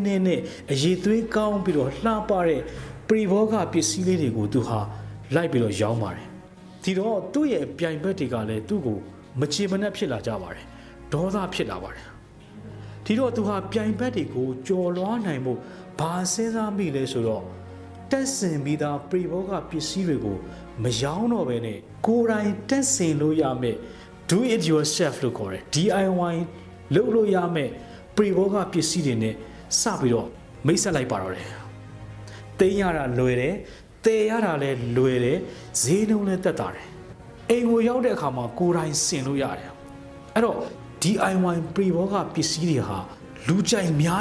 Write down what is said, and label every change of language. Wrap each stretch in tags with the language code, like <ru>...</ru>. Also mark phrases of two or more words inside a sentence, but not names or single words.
<my>နဲ့အရေးသွေးကောင်းပြီးတော့လှပတဲ့ပရိဘောဂပစ္စည်းလေးတွေကိုသူဟာလိုက်ပြီးတော့ရောင်းပါတယ်ဒီတော့သူ့ရဲ့ပြိုင်ဘက်တွေကလည်းသူ့ကိုမချေမနှက်ဖြစ်လာကြပါတယ်ဒေါသဖြစ်လာပါတယ်ဒီတော့သူဟာပြိုင်ဘက်တွေကိုကြော်လွှားနိုင်မှုဘာစဉ်းစားမိလဲဆိုတော့တက်ဆင်ပြီး သားပရိဘောဂပစ္စည်းတွေကိုမရောင်းတော့ဘဲနဲ့ကိုယ်တိုင်တက်ဆင်လို့ရမယ်</my> <en>do it yourself</en> <my>လို့ခေါ်တယ် DIY လုပ်လို့ရမယ်ပရိဘောဂပစ္စည်းတွေနဲ့စပြီးတော့မိတ်ဆက်လိုက်ပါတော့တယ်သိမ်းရတာလွယ်တယ်တ ည်ရတာလည်းလွယ်တယ်ဈေးနှုန်းလည်းတက်တာတယ်အိမ်ကိုရောက်တဲ့အခါမှာကိုယ်တိုင်ဆင်လို့ရတယ်အဲ့တော့ DIY ပရိဘောဂပစ္စည်းတွေဟာလူကြိုက်များ</my>